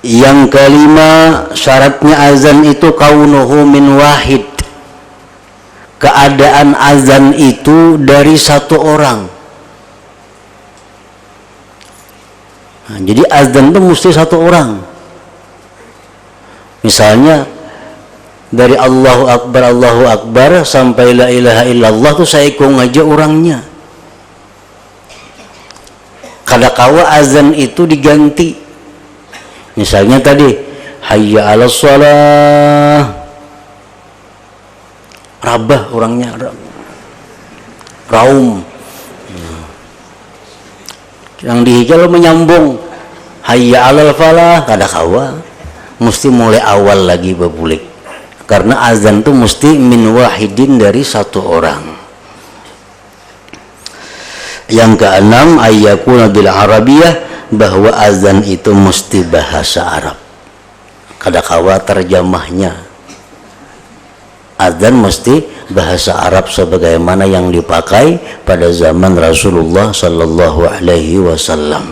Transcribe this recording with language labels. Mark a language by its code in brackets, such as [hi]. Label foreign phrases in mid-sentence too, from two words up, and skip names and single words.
[id] Yang kelima, syaratnya azan itu [ar] كونه من واحد, [id] keadaan azan itu dari satu orang. Nah, jadi azan itu mesti satu orang. Misalnya dari [ar] الله أكبر [id] sampai [ar] لا إله إلا الله [id] tuh saya ikung aja orangnya. Kadakawa azan itu diganti. Misalnya tadi [ar] حي على الصلاة, [id] rabah orangnya, raum. Yang dihijau menyambung [ar] حي على الفلاح, [id] kadakawa mesti mulai awal lagi babulik. Karena azan itu mesti [ar] من واحد, [id] dari satu orang. Yang keenam, [ar] أن يكون بالعربية, [id] bahwa azan itu mesti bahasa Arab. Kadakawa terjemahnya azan mesti bahasa Arab sebagaimana yang dipakai pada zaman Rasulullah [ar] صلى الله عليه وسلم.